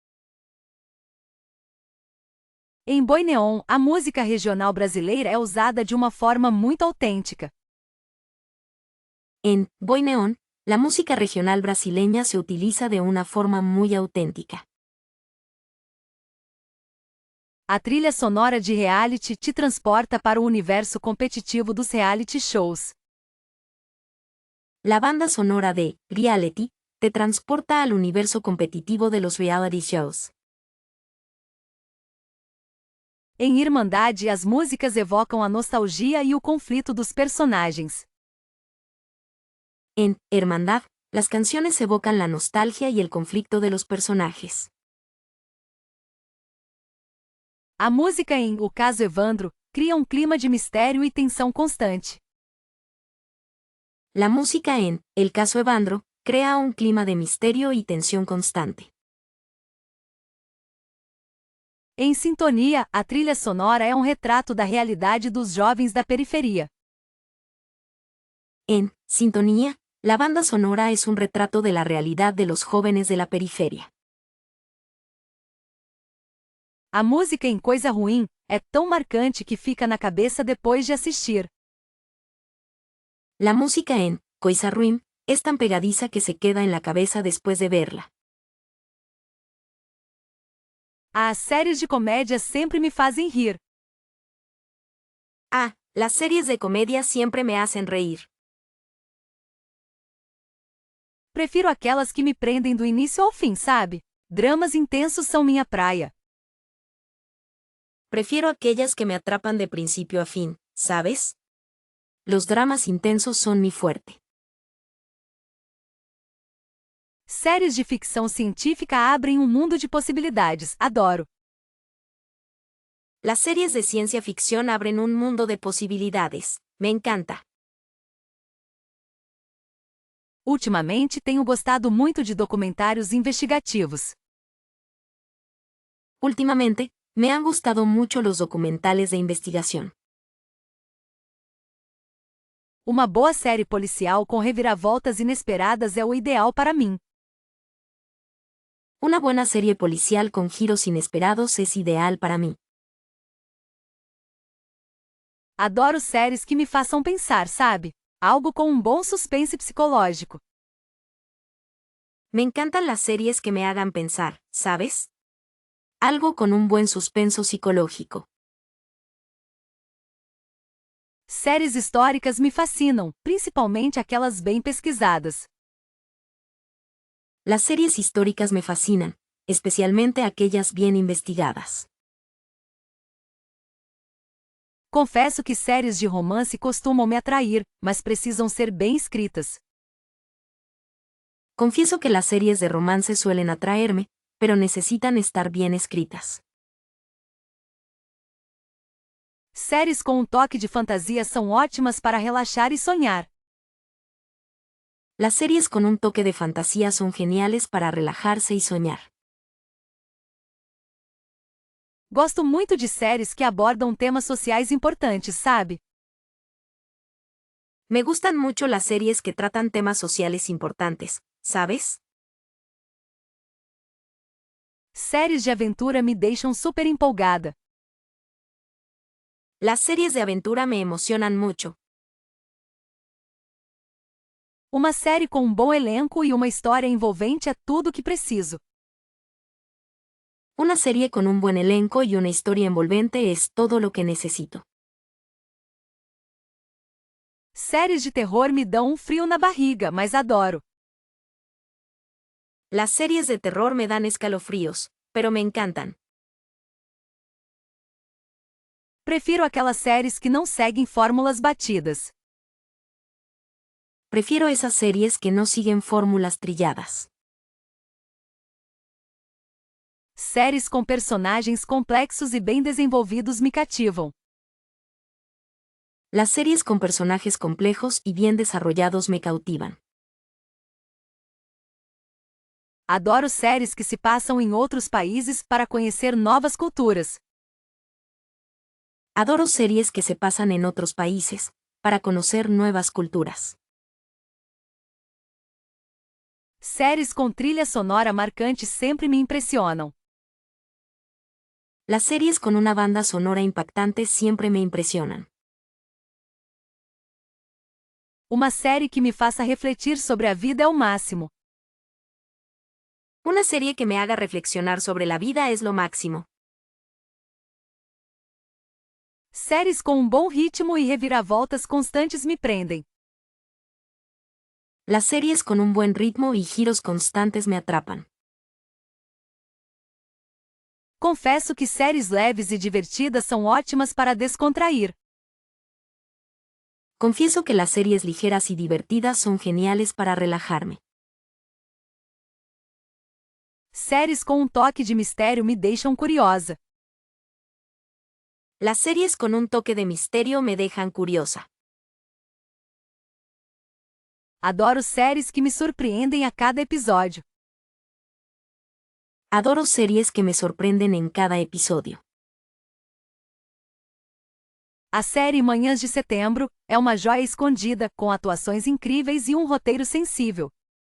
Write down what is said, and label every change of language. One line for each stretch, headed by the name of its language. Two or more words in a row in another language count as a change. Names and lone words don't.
Portuguese: Em Boi Neon, a música regional brasileira é usada de uma forma muito autêntica.
Spanish: En Boi Neon, la música regional brasileña se utiliza de una forma muy auténtica.
Portuguese: A trilha sonora de Reality te transporta para o universo competitivo dos
English: reality shows.
Spanish: La banda sonora de Reality te transporta al universo competitivo de los
English: reality shows.
Portuguese: Em Irmandade, as músicas evocam a nostalgia e o conflito dos personagens.
Spanish: En Hermandad, las canciones evocan la nostalgia y el conflicto de los personajes.
Portuguese: A música em O Caso Evandro cria um clima de mistério e tensão constante.
Spanish: La música en El Caso Evandro crea un clima de misterio y tensión constante.
Portuguese: Em Sintonia, a trilha sonora é um retrato da realidade dos jovens da periferia.
Spanish: En Sintonía, la banda sonora es un retrato de la realidad de los jóvenes de la periferia.
Portuguese: A música em Coisa Ruim é tão marcante que fica na cabeça depois de assistir.
Spanish: La música en Coisa Ruim es tan pegadiza que se queda en la cabeza después de verla.
Portuguese: As séries de comédia sempre me fazem rir.
Spanish: Ah, las series de comedia siempre me hacen reír.
Portuguese: Prefiro aquelas que me prendem do início ao fim, sabe? Dramas intensos são minha praia.
Spanish: Prefiero aquellas que me atrapan de principio a fin, ¿sabes? Los dramas intensos son mi fuerte.
Portuguese: Séries de ficção científica abrem um mundo de possibilidades, adoro.
Spanish: Las series de ciencia ficción abren un mundo de posibilidades, me encanta.
Portuguese: Ultimamente tenho gostado muito de documentários investigativos.
Spanish: Últimamente, me han gustado mucho los documentales de investigación.
Portuguese: Uma boa série policial com reviravoltas inesperadas é o ideal para mim.
Spanish: Una buena serie policial con giros inesperados es ideal para mí.
Portuguese: Adoro séries que me façam pensar, sabe? Algo com um bom suspense psicológico.
Spanish: Me encantan las series que me hagan pensar, ¿sabes? Algo con un buen suspenso psicológico.
Portuguese: Séries históricas me fascinam, principalmente aquelas bem pesquisadas.
Spanish: Las series históricas me fascinan, especialmente aquellas bien investigadas.
Portuguese: Confesso que séries de romance costumam me atrair, mas precisam ser bem escritas.
Spanish: Confieso que las series de romance suelen atraerme, pero necesitan estar bien escritas.
Portuguese: Séries com um toque de fantasia são ótimas para relaxar e sonhar.
Spanish: Las series con un toque de fantasía son geniales para relajarse y soñar.
Portuguese: Gosto muito de séries que abordam temas sociais importantes, sabe?
Spanish: Me gustan mucho las series que tratan temas sociales importantes, ¿sabes?
Portuguese: Séries de aventura me deixam super empolgada.
Spanish: Las series de aventura me emocionan mucho.
Portuguese: Uma série com um bom elenco e uma história envolvente é tudo o que preciso.
Spanish: Una serie con un buen elenco y una historia envolvente es todo lo que necesito.
Portuguese: Séries de terror me dão um frio na barriga, mas adoro.
Spanish: Las series de terror me dan escalofríos, pero me encantan.
Portuguese: Prefiro aquelas séries que não seguem fórmulas batidas.
Spanish: Prefiero esas series que no siguen fórmulas trilladas.
Portuguese: Séries com personagens complexos e bem desenvolvidos me cativam.
Spanish: Las series con personajes complejos y bien desarrollados me cautivan.
Portuguese: Adoro séries que se passam em outros países para conhecer novas culturas.
Spanish: Adoro series que se pasan en otros países, para conocer nuevas culturas.
Portuguese: Séries com trilha sonora marcante sempre me impressionam.
Spanish: Las series con una banda sonora impactante siempre me impresionan.
Portuguese: Uma série que me faça refletir sobre a vida é o máximo.
Spanish: Una serie que me haga reflexionar sobre la vida es lo máximo.
Portuguese: Séries com um bom ritmo e reviravoltas constantes me prendem.
Spanish: Las series con un buen ritmo y giros constantes me atrapan.
Portuguese: Confesso que séries leves e divertidas são ótimas para descontrair.
Spanish: Confieso que las series ligeras y divertidas son geniales para relajarme.
Portuguese: Séries com um toque de mistério me deixam curiosa.
Spanish: Las series con un toque de misterio me dejan curiosa.
Portuguese: Adoro séries que me surpreendem a cada episódio.
Spanish: Adoro series que me sorprenden en cada episodio.
Portuguese: A série Manhãs de Setembro é uma joia escondida, com atuações incríveis e um roteiro sensível.